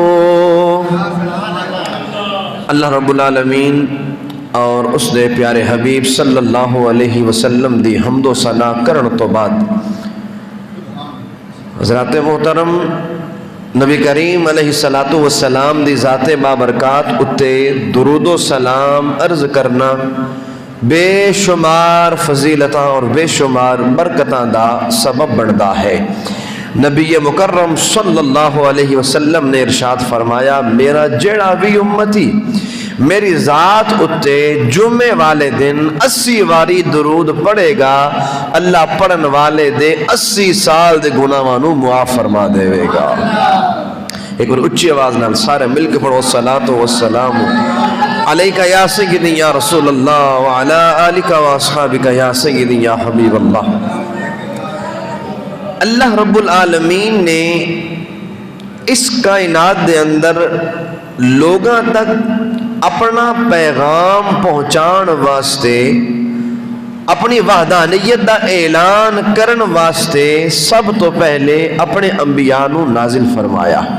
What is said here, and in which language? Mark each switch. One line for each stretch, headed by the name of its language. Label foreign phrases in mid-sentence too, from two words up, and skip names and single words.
Arabic: اللہ رب العالمین
Punjabi: اور اس دے پیارے حبیب
Arabic: صلی اللہ علیہ وسلم
Punjabi: دی حمد و ثنا کرن تو بعد حضرات محترم نبی کریم علیہ السلام دی ذات بابرکات اتے درود و سلام عرض کرنا بے شمار فضیلتاں اور بے شمار برکتاں دا سبب بندا ہے۔ نبی مکرم
Arabic: صلی اللہ علیہ وسلم
Punjabi: نے ارشاد فرمایا میرا جیڑا بھی امتی میری ذات اتے جمعے والے دن 80 واری درود پڑھے گا اللہ پڑھن والے دے 80 سال دے گناہاں نوں معاف فرما دے گا۔ ایک بار اچھی آواز نال سارے مل کے پڑھو
Arabic: الصلاۃ والسلام علیکہ یا سیدی یا رسول اللہ وعلی آلکہ واصحابکہ یا سیدی یا حبیب اللہ۔ اللہ رب العالمین
Punjabi: نے اس کائنات دے اندر لوگاں تک اپنا پیغام پہنچان واسطے اپنی وحدانیت دا اعلان کرن واسطے سب تو پہلے اپنے انبیاء نو نازل فرمایا۔